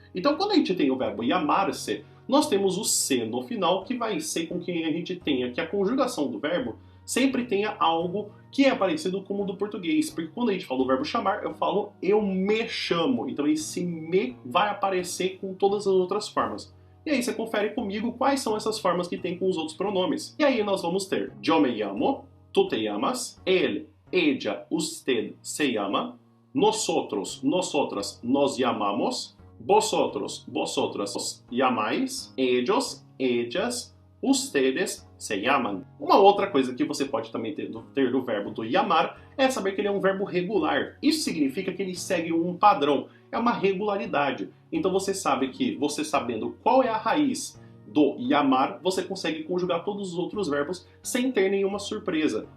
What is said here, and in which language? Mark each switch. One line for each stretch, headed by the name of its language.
Portuguese: Então, quando a gente tem o verbo llamar-se, nós temos o se no final, que vai ser com que a gente tenha que a conjugação do verbo sempre tenha algo que é parecido com o do português. Porque quando a gente fala do verbo chamar, eu falo eu me chamo. Então esse me vai aparecer com todas as outras formas. E aí você confere comigo quais são essas formas que tem com os outros pronomes. E aí nós vamos ter
Spanish: yo me llamo, tú te llamas, él, ella, usted se llama, nosotros, nosotras nos llamamos, vosotros, vosotras os llamáis, ellos, ellas, ustedes se llaman.
Portuguese: Uma outra coisa que você pode também ter do verbo do llamar é saber que ele é um verbo regular. Isso significa que ele segue um padrão, é uma regularidade. Então você sabe que, você sabendo qual é a raiz do llamar, você consegue conjugar todos os outros verbos sem ter nenhuma surpresa.